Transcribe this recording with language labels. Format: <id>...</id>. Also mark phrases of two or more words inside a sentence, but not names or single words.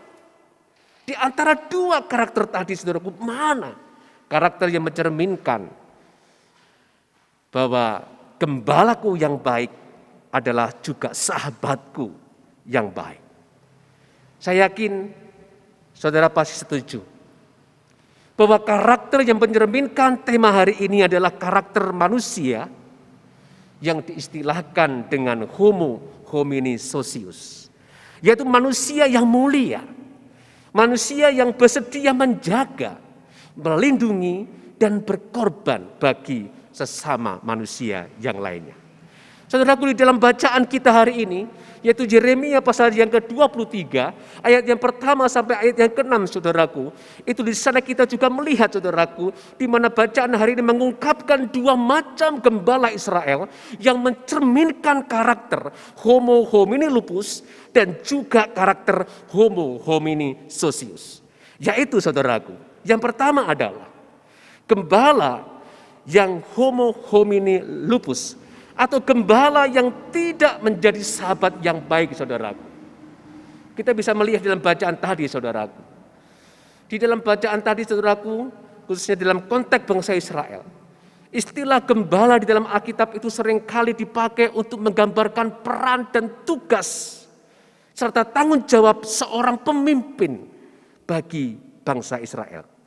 <id>Di antara dua karakter tadi, saudaraku, mana karakter yang mencerminkan bahwa gembalaku yang baik adalah juga sahabatku yang baik? Saya yakin saudara pasti setuju bahwa karakter yang mencerminkan tema hari ini adalah karakter manusia yang diistilahkan dengan</id> <la>Homo homini socius,</la> <id>yaitu manusia yang mulia, manusia yang bersedia menjaga, melindungi, dan berkorban bagi sesama manusia yang lainnya. Saudaraku, di dalam bacaan kita hari ini, yaitu Yeremia pasal yang ke-23, ayat yang pertama sampai ayat yang ke-6, saudaraku, itu di sana kita juga melihat, saudaraku, di mana bacaan hari ini mengungkapkan dua macam gembala Israel yang mencerminkan karakter</id> <la>Homo homini lupus</la> <id>dan juga karakter</id> <la>Homo homini socius.</la> <id>Yaitu, saudaraku, yang pertama adalah gembala yang</id> <la>Homo homini lupus</la> <id>atau gembala yang tidak menjadi sahabat yang baik, saudaraku. Kita bisa melihat dalam bacaan tadi, saudaraku. Di dalam bacaan tadi, saudaraku, khususnya dalam konteks bangsa Israel, istilah gembala di dalam Alkitab itu seringkali dipakai untuk menggambarkan peran dan tugas serta tanggung jawab seorang pemimpin bagi bangsa Israel.</id>